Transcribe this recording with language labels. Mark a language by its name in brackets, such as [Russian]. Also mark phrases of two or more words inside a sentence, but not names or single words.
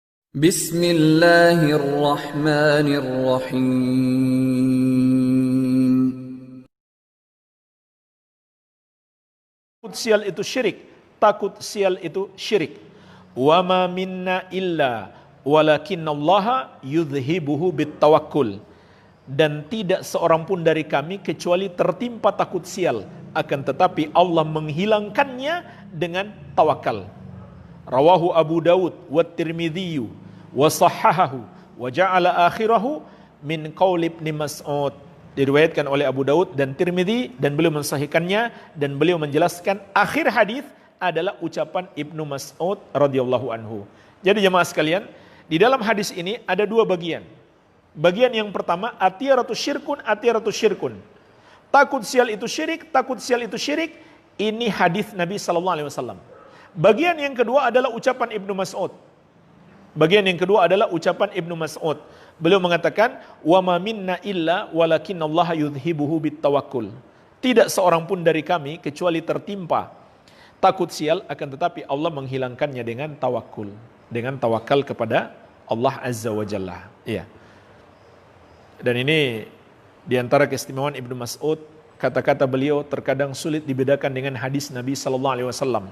[Arabic] Bismillahirrahmanirrahim. [Indonesian] Takut sial itu syirik. Takut sial itu syirik. [Arabic] وما منا إلا ولكن الله يذهبه بالتوكل. [Indonesian] Dan tidak seorang pun dari kami kecuali tertimpa takut sial, akan tetapi Allah menghilangkannya dengan tawakal. [Arabic] رواه أبو داود والترمذي وصححه وجعل آخره من قول ابن مسعود. [Indonesian] Diriwayatkan oleh Abu Dawud dan Tirmidzi dan beliau mensahihkannya dan beliau menjelaskan akhir hadis adalah ucapan Ibnu Mas'ud [Arabic] رضي الله عنه. [Indonesian] Jadi jemaah sekalian, di dalam hadis ini ada dua bagian. Bagian yang pertama, [Arabic] الطيرة شرك، الطيرة شرك. [Indonesian] Takut sial itu syirik, takut sial itu syirik. Ini hadis Nabi [Arabic] صلى الله عليه وسلم. [Indonesian] Bagian yang kedua adalah ucapan Ibnu Mas'ud. Bagian yang kedua adalah ucapan Ibnu Mas'ud. Beliau mengatakan, [Arabic] "وما منا إلا ولكن الله يذهبه بالتوكل." [Indonesian] Tidak seorang pun dari kami kecuali tertimpa takut sial, akan tetapi Allah menghilangkannya dengan tawakul, dengan tawakal kepada Allah [Arabic] عز وجل. [Indonesian] Iya. Dan ini di antara keistimewaan Ibnu Mas'ud, kata-kata beliau terkadang sulit dibedakan dengan hadis Nabi [Arabic] صلى الله عليه وسلم.